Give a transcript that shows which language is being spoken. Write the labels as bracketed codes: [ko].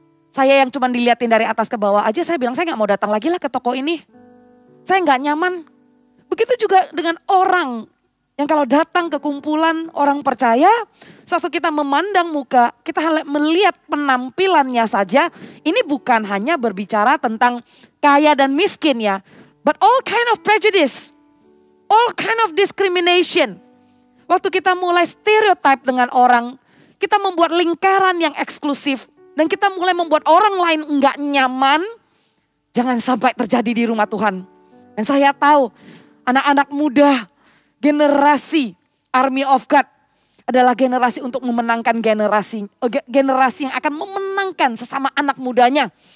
[id] Saya yang cuma dilihatin dari atas ke bawah aja, saya bilang saya gak mau datang lagi lah ke toko ini. Saya gak nyaman. Begitu juga dengan orang yang kalau datang ke kumpulan orang percaya, suatu kita memandang muka, kita melihat penampilannya saja. Ini bukan hanya berbicara tentang kaya dan miskin ya. [en] But all kind of prejudice, all kind of discrimination. [id] Waktu kita mulai stereotype dengan orang, kita membuat lingkaran yang eksklusif. Dan kita mulai membuat orang lain enggak nyaman. Jangan sampai terjadi di rumah Tuhan. Dan saya tahu anak-anak muda, generasi Army of God adalah generasi untuk memenangkan generasi yang akan memenangkan sesama anak mudanya.